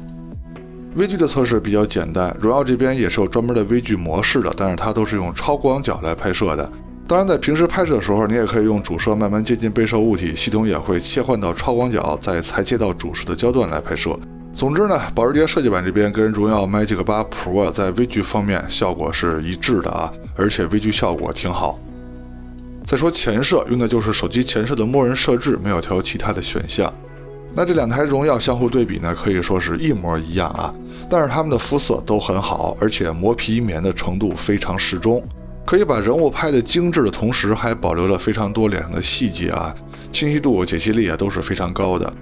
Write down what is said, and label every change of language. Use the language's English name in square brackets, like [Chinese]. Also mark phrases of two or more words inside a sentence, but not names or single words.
[Chinese] 微距的測試比較簡單，榮耀這邊也是有專門的微距模式的，但是它都是用超廣角來拍攝的。當然在平時拍攝的時候，你也可以用主攝慢慢接近被攝物體，系統也會切換到超廣角，再裁切到主攝的焦段來拍攝。總之呢，保时捷設計版這邊跟榮耀 Magic 8 Pro 在微距方面效果是一致的啊，而且微距效果挺好。再說前攝，用的就是手機前攝的默認設置，沒有調其他的選項。那這兩台榮耀相互對比呢，可以說是一模一樣啊，但是它們的膚色都很好，而且磨皮棉的程度非常適中，可以把人物拍得精緻的同時，還保留了非常多臉上的細節啊，清晰度、解析力也都是非常高的。